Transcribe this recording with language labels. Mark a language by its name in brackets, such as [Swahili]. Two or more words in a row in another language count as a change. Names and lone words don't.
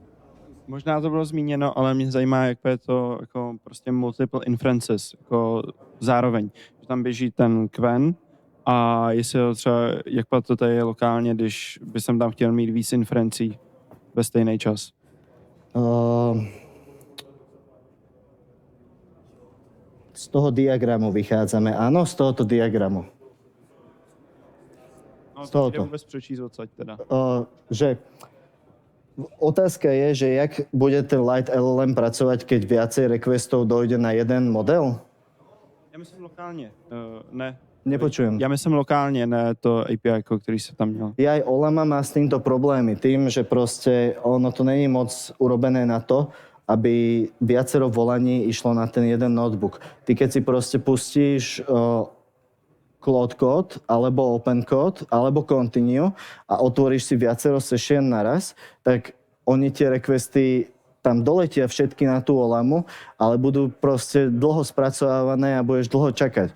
[Czech] Možná to bylo zmíněno, ale mě zajímá, jak je to jako prostě [English] multiple inferences. [Czech] Jako zároveň. Že tam běží ten Qwen a jestli ho třeba, jak to tady je lokálně, když by jsem tam chtěl mít víc inferencí ve stejný čas. [Slovak] Z toho diagramu vychádzame. Áno, z tohoto diagramu. No, Z tohoto. [Czech] to vůbec přečíst odsaď teda. [Slovak] Že otázka je, že jak bude ten Light LLM pracovať, keď viacej requestov dojde na jeden model? [Czech] Já myslím lokálně, ne. [Slovak] Nepočujem. [Czech] Já myslím lokálně, ne to API, který se tam měl. [Slovak] Aj Olama má s týmto problémy. Tým, že proste ono to není moc urobené na to, aby viacero volaní išlo na ten jeden notebook. Ty keď si proste pustíš Cloud Code, alebo Open Code, alebo Continue a otvoríš si viacero session naraz, tak oni tie requesty tam doletia všetky na tú Olamu, ale budú proste dlho spracovávané a budeš dlho čakať.